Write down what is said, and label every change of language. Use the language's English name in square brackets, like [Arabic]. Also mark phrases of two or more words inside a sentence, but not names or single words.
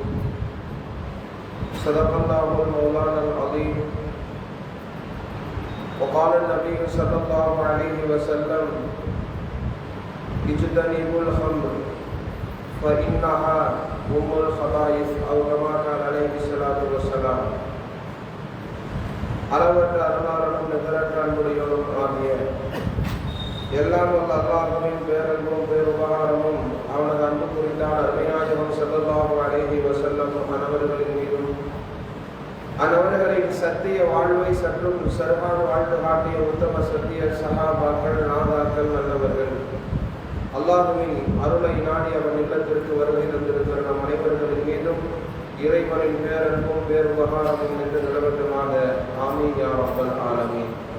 [Arabic] صدق الله المولانا العظيم. وقال النبي صلى الله عليه وسلم اجتنبوا الخمر فإنها أم الخبائث أو كما قال عليه الصلاة والسلام. [Tamil] அளவற்ற அருளாளனும் நிகரற்ற அன்புடையோரும் ஆகிய எல்லாம் வல்ல அல்லாஹ்வின் பேரன்பும் பேருபகாரமும் அவனது அன்பு குறித்தான அருமைநாயகம் [Arabic] صلى الله عليه وسلم [Tamil] அன்னவர்களின் மீதும் அன்னவர்களின் சத்திய வாழ்வை சற்றும் சிறப்பாக வாழ்ந்து காட்டிய உத்தம சத்திய சஹாபாக்கள் நாதாக்கள் நல்லவர்கள் அல்லாஹ்வின் அருளை நாடி அவன் இல்லத்திற்கு வருகை தந்திருக்கிற நம் அனைவர்களின் மீதும் இறைவனின் பேரன்பும் பேருபகாரமும் என்று நிலவட்டுமாக [Arabic] آمين يا رب العالمين.